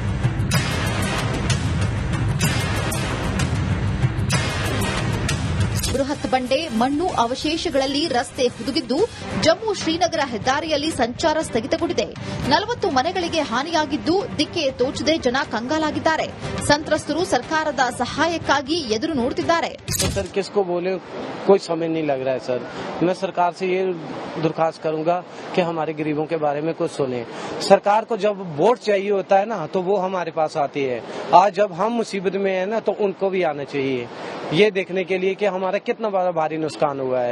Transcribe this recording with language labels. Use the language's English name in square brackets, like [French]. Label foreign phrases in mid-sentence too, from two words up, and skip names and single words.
[Kannada] ಬೃಹತ್ ಬಂಡೆ, ಮಣ್ಣು ಅವಶೇಷಗಳಲ್ಲಿ ರಸ್ತೆ ಹುದುಗಿದ್ದು ಜಮ್ಮು ಶ್ರೀನಗರ ಹೆದ್ದಾರಿಯಲ್ಲಿ ಸಂಚಾರ ಸ್ಥಗಿತಗೊಂಡಿದೆ. 40 ಮನೆಗಳಿಗೆ ಹಾನಿಯಾಗಿದ್ದು ದಿಕ್ಕೆ ತೋಚದೆ ಜನ ಕಂಗಾಲಾಗಿದ್ದಾರೆ. ಸಂತ್ರಸ್ತರು ಸರ್ಕಾರದ ಸಹಾಯಕ್ಕಾಗಿ ಎದುರು ನೋಡುತ್ತಿದ್ದಾರೆ. [Hindi] सर किसको बोले कोई समझ नहीं लग रहा है सर। मैं सरकार से ये दरखास्त करूंगा कि हमारे गरीबों के बारे में कुछ सुने। सरकार को जब वोट चाहिए होता है ना तो वो हमारे पास आती है। आज जब हम मुसीबत में है ना तो उनको भी आना चाहिए, ये देखने के लिए कि हमारा कितना बड़ा भारी नुकसान हुआ है।